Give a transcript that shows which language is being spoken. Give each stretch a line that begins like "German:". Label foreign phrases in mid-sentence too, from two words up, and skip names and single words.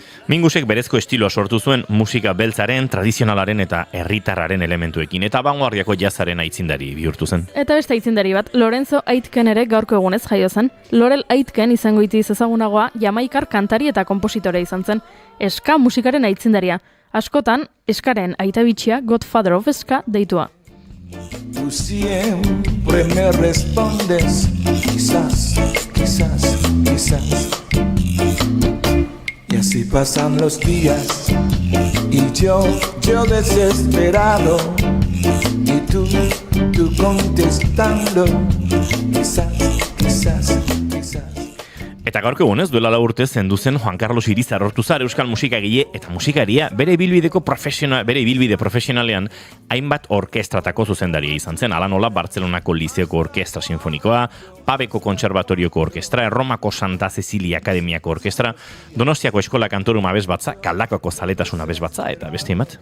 Basque: Mingusek berezko estiloa sortu zuen musika beltzaren, tradizionalaren eta herritarraren elementuekin, eta vanguardiako jazzaren aitzindari bihurtu zen. Eta beste aitzindari bat, Lorenzo Aitken ere gaurko egunez jaio zen. Laurel Aitken izango itiz ezagunagoa jamaikar kantari eta konpositore izan zen. Ska musikaren aitzindaria. Askotan, eskaren aitabitxia
English: Godfather of Ska
Basque: deitua.
Spanish: Tú siempre me respondes, quizás, quizás, quizás. Y así pasan los días y yo desesperado. Y tú contestando, quizás, quizás, quizás.
Basque: Eta gaurko egunez, duela 4 urte zendu zen Juan Carlos Irizar Ortuzar euskal musikagile eta musikaria bere ibilbide profesionalean hainbat orkestratako zuzendaria izan zen. Hala nola Bartzelonako Lizeoko Orkestra Sinfonikoa, Pabeko Kontserbatorioko Orkestra, Erromako Santa Cecilia Akademiako Orkestra, Donostiako Eskola Kantorum abesbatza, Kaldakako Zaletasun abesbatza eta beste hainbat.